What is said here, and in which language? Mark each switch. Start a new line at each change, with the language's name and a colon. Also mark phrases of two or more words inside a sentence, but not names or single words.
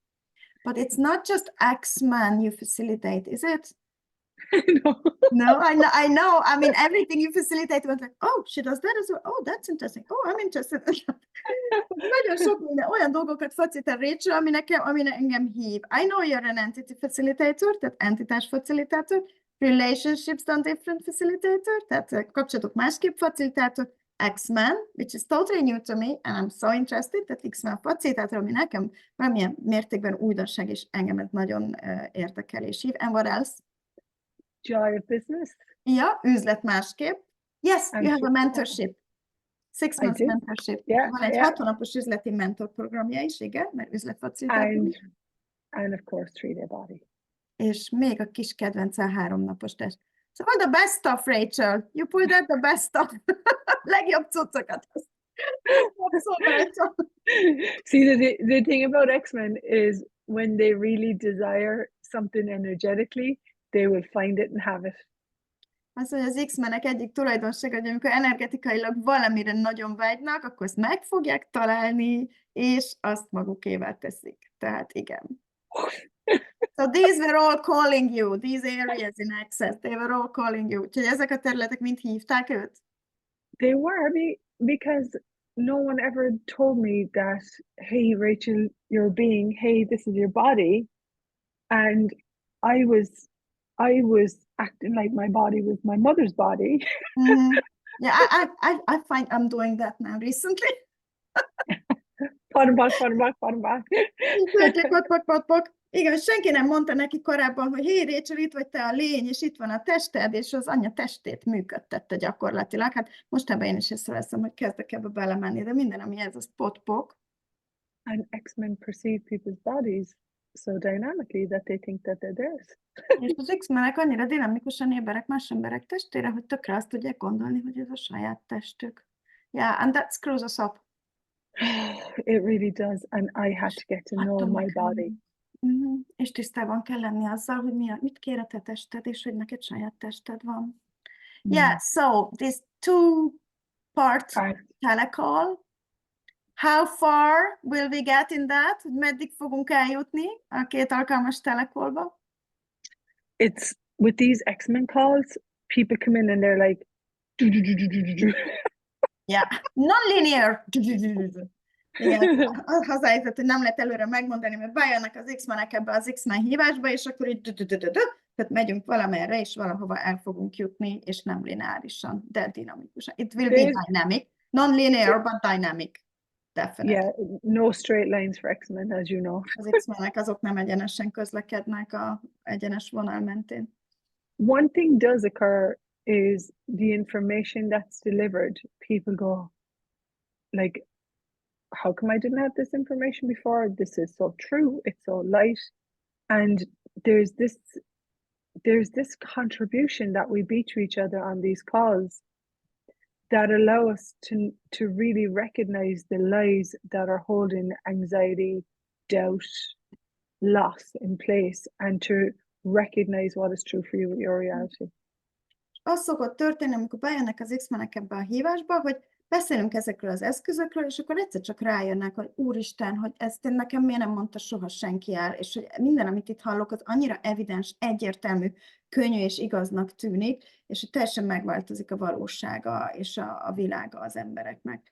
English: But it's not just XMen you facilitate, is it? No. No, I know. I mean, everything you facilitate was like, oh, she does that as well. Oh, that's interesting. Oh, I'm interested.
Hungarian: Nagyon sok minden, olyan dolgokat facilitál Rachael, ami engem hív.
English: I know you're an entity facilitator,
Hungarian: tehát entitás facilitátor,
English: relationships on different facilitator,
Hungarian: tehát kapcsolatok másképp facilitátor, XMen,
English: which is totally new to me, and I'm so interested,
Hungarian: tehát XMen facilitátor, ami nekem valamilyen mértékben újdonság, és engem ez nagyon érdekel és hív.
English: And what else? Joy of business.
Hungarian: Ja, üzlet másképp.
English: Yes, you have a mentorship. 6 months mentorship.
Hungarian: Van egy 6 hónapos üzleti mentorprogramja is, igen, mert üzletfacilitátor.
English: And of course 3-day body.
Hungarian: És még a kis kedvence a 3 napos test.
English: Szóval the best stuff, Rachael. You pulled out the best stuff.
Hungarian: Legjobb cuccokat.
English: See, the thing about XMen is when they really desire something energetically, they will find it and have it.
Hungarian: Azt mondja, az XMenek egyik tulajdonsága, hogy amikor energetikailag valamire nagyon vágynak, akkor ezt meg fogják találni, és azt magukévá teszik. Tehát igen.
English: So these were all calling you, these areas in access, they were all calling you.
Hungarian: Úgyhogy ezek a területek mind hívták őt?
English: They were, because no one ever told me that, hey, Rachel, you're a being, hey, this is your body. And I was acting like my body was my mother's body. Yeah, I find I'm doing that now recently. Bottom back.
Hungarian: Igen, senki nem mondta neki korábban, hogy hé, Rachel, itt vagy te a lény, és itt van a tested, és az anya testét működtette gyakorlatilag. Hát mostában én is észreveszem, hogy kezdek ebbe belemenni, de minden, ami ez, az pot-pok.
English: And XMen perceive people's bodies so dynamically that they think that they're theirs.
Hungarian: És az XMenek annyira dinamikusan éberek más emberek testére, hogy tökre azt tudják gondolni, hogy ez a saját testük.
English: Yeah, and that screws us up. It really does, and I had to get to know my body.
Hungarian: És tisztában kell lenni azzal, hogy mit kér a te tested, és hogy neked saját tested van.
English: Yeah, so this two-part telecall, how far will we get in that?
Hungarian: Hogy meddig fogunk eljutni a két alkalmas telekolba?
English: It's with these XMen calls, people come in and they're like, yeah, non-linear.
Hungarian: Igen, az helyzet, hogy nem lehet előre megmondani, mert bejönnek az XMenek ebbe az XMen hívásba, és akkor így tehát megyünk valamerre, és valahova el fogunk jutni, és nem lineárisan, de dinamikusan.
English: It will be dynamic, non-linear, but dynamic. Definitely. Yeah, no straight lines for XMen, as you know.
Hungarian: Az XMenek azok nem egyenesen közlekednek a egyenes vonal mentén.
English: One thing does occur is the information that's delivered. People go like, how come I didn't have this information before? This is so true. It's so light. And there's this contribution that we be to each other on these calls that allow us to really recognize the lies that are holding anxiety, doubt, loss in place, and to recognize what is true for you with your reality.
Hungarian: Az szokott történni, amikor bejönnek az XMenek ebbe a hívásba, hogy beszélünk ezekről az eszközökről, és akkor egyszer csak rájönnek, hogy úristen, hogy ezt nekem miért nem mondta soha senki el, és hogy minden, amit itt hallok, az annyira evidens, egyértelmű, könnyű és igaznak tűnik, és hogy teljesen megváltozik a valósága és a világa az embereknek.